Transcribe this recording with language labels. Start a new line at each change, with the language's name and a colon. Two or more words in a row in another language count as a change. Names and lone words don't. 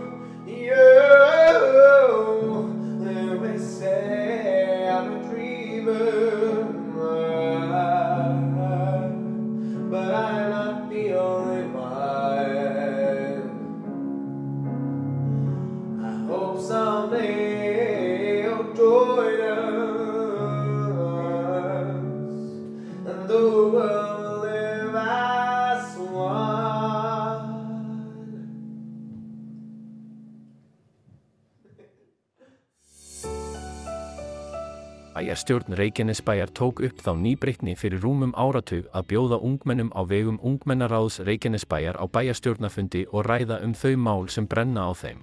English: You, they may say I'm a dreamer, but I'm not the only one. I hope someday you'll join us, and the world will live as one.
Icelandic: Bæjarstjórn Reykjanesbæjar tók upp þá nýbreytni fyrir rúmum áratug að bjóða ungmennum á vegum Ungmennaráðs Reykjanesbæjar á bæjarstjórnarfundi og ræða þau mál sem brenna á þeim.